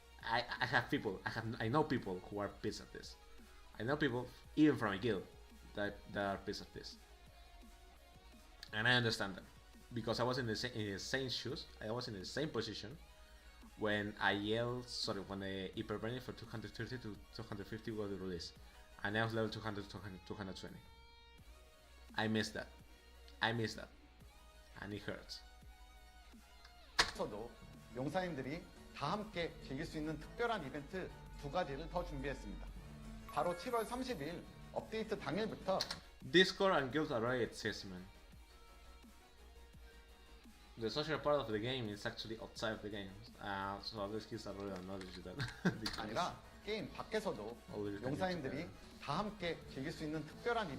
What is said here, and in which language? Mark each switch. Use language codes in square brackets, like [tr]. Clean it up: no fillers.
[en] I know people who are pissed at this. I know people even from a guild that are pissed at this, and I understand them because I was in the same shoes. I was in the same position when when the hyperburning for 230 to 250 was released, and I was level 200 to 220. I missed that, and it hurts. [ko] 저도 용사님들이 다 함께 즐길 수 있는 특별한 이벤트 2가지를 더 준비했습니다. 바로 7월 30일 업데이트 당일부터 [en] Discord and guilds already exist, man. The social part of the game is actually outside of the game, so these kids already acknowledge that. [ko] 아니라 게임 밖에서도 용사님들이 다 함께 즐길 수 있는 특별한